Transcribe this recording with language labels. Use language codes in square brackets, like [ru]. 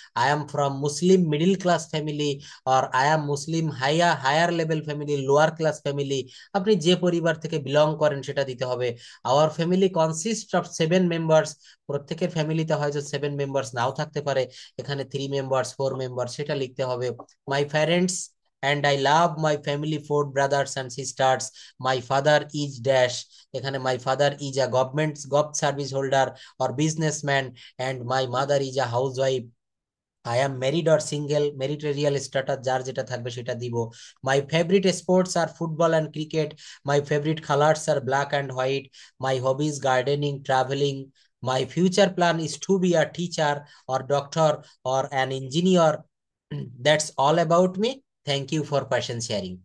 [en] I am from Muslim middle class family, or I am Muslim higher higher level family, lower class family, [bn] আপনি যে পরিবার থেকে belong করেন সেটা দিতে হবে। [en] our family consist of 7 members, [bn] প্রত্যেকের ফ্যামিলিতে হয়তো 7 মেম্বার্স নাও থাকতে পারে, এখানে 3 মেম্বার্স, 4 মেম্বার্স, সেটা লিখতে হবে। [en] My parents and I love my family, 4 brothers and sisters. My father is dash, [bn] এখানে [en] My father is a government gov service holder or businessman, and my mother is a house wife. I am married or single, [bn] ম্যারিটারিয়াল status যার যেটা থাকবে সেটা দিব। [en] My favourite sports are football and cricket, my favourite colours are black and white, my hobbies gardening, travelling, my future plan is to be a teacher or doctor or an engineer, that's all about me, thank you for passion sharing.